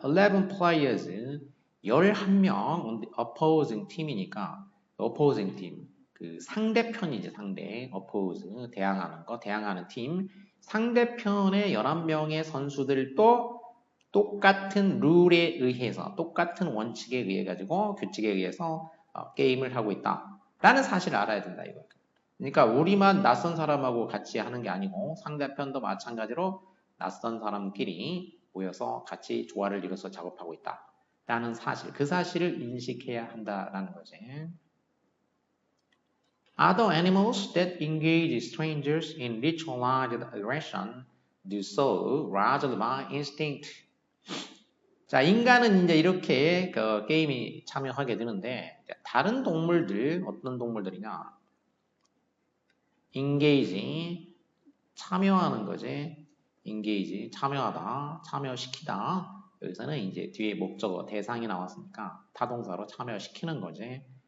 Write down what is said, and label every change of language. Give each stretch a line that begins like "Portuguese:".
Korean: 11 players 11명 opposing 팀이니까 opposing 팀 그 상대편이지 상대 oppose 대항하는 거 대항하는 팀 상대편의 11명의 선수들도 똑같은 룰에 의해서 똑같은 원칙에 의해 가지고 규칙에 의해서 게임을 하고 있다라는 사실을 알아야 된다 이거. 그러니까 우리만 낯선 사람하고 같이 하는 게 아니고 상대편도 마찬가지로 낯선 사람끼리 모여서 같이 조화를 이뤄서 작업하고 있다라는 사실, 그 사실을 인식해야 한다라는 거지.
English: Other animals that engage strangers in ritualized aggression do so largely by instinct.
Korean: 자, 인간은 이제 이렇게 그 게임에 참여하게 되는데 다른 동물들 어떤 동물들이냐? engage 참여하는 거지. engage 참여하다, 참여시키다. 여기서는 이제 뒤에 목적어 대상이 나왔으니까 타동사로 참여시키는 거지.